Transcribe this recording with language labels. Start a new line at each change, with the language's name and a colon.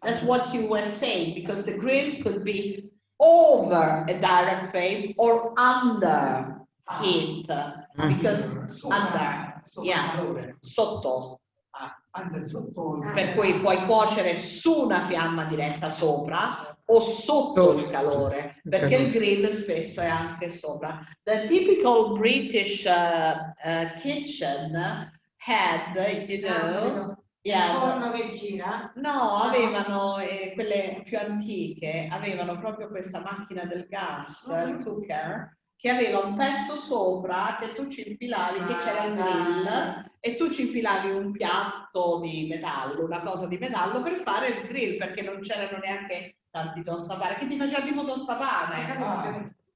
English: That's what you were saying, because the grill could be over a direct flame or under heat. Because under, yeah, sotto.
Italian: Per cui puoi cuocere su una fiamma diretta sopra o sotto il calore, perché il grill spesso è anche sopra.
English: The typical British kitchen had, you know,
Italian: il forno che gira? No, avevano quelle più antiche, avevano proprio questa macchina del gas, il cooker, che aveva un pezzo sopra che tu ci infilavi, che c'era il grill, e tu ci infilavi un piatto di metallo, una cosa di metallo per fare il grill, perché non c'erano neanche tanti tostapane, che ti faceva tipo tostapane.